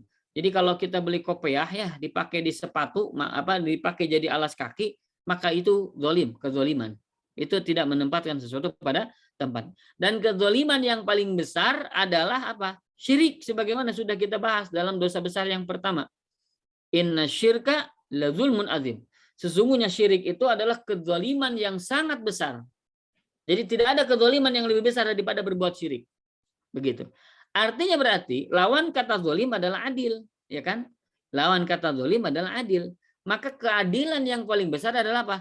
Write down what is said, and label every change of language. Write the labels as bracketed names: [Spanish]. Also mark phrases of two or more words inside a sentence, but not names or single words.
[Indonesian] Jadi kalau kita beli kopiah ya, dipakai di sepatu, dipakai jadi alas kaki, maka itu zalim, kezaliman. Itu tidak menempatkan sesuatu pada tempat. Dan kezaliman yang paling besar adalah apa? Syirik, sebagaimana sudah kita bahas dalam dosa besar yang pertama. [Arabic] إن الشرك لظلم عظيم. [Indonesian] Sesungguhnya syirik itu adalah kezaliman yang sangat besar. Jadi tidak ada kezaliman yang lebih besar daripada berbuat syirik. Begitu. Artinya berarti lawan kata zalim adalah adil, ya kan? Lawan kata zalim adalah adil. Maka keadilan yang paling besar adalah apa?